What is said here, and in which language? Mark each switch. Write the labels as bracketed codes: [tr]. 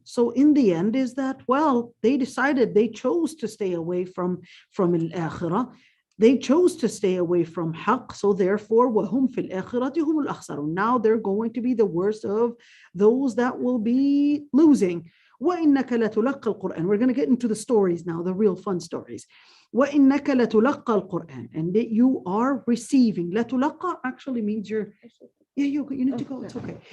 [en] So in the end is that, well, they decided, they chose to stay away from al-akhirah. They chose to stay away from haqq. [ar] So therefore, وَهُمْ فِي الْآخِرَةِ هُمُ الْأَخْسَرُونَ. [en] Now they're going to be the worst of those that will be losing. [ar] وَإِنَّكَ لَتُلَقَّى الْقُرْآنِ. [en] We're going to get into the stories now, the real fun stories. [ar] وَإِنَّكَ لَتُلَقَّى الْقُرْآنِ. [en] And that you are receiving. لَتُلَقَّى actually means you're, yeah, you need to go. It's okay.